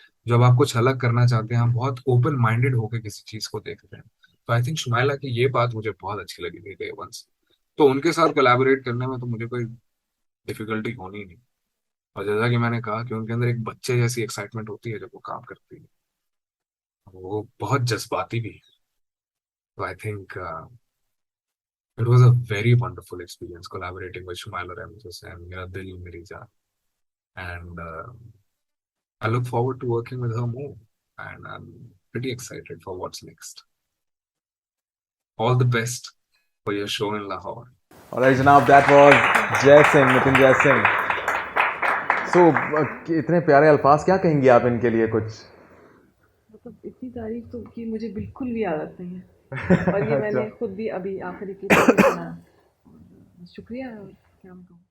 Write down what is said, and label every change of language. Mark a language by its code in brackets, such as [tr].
[hi] जब आप कुछ अलग करना चाहते हैं, आप बहुत ओपन माइंडेड होकर किसी चीज को देखते हैं। तो [en] I think [hi] शुमाइला की ये बात मुझे बहुत अच्छी लगी थी डे वन से। तो उनके साथ कोलैबोरेट करने में तो मुझे कोई डिफिकल्टी होनी नहीं। और जैसा कि मैंने कहा कि उनके अंदर एक बच्चे जैसी एक्साइटमेंट होती है जब वो काम करती है। वो बहुत जज्बाती भी है। [en] तो I think it was a very wonderful experience collaborating with Shumaila Ramses and Mera Dil Meri Jaan. And I look forward to working with her more. And I'm pretty excited for what's next. All the best for your show in Lahore. [hi] Alright जनाब, [en] that was [hi] जय सिंह, नितिन जय सिंह। सो इतने प्यारे अल्फाज, क्या कहेंगी आप इनके लिए कुछ? मतलब इतनी तारीफ तो की मुझे बिल्कुल भी आदत नहीं है, और ये मैंने खुद भी अभी आखिरी की सुना। शुक्रिया, क्या मैं कहूँ।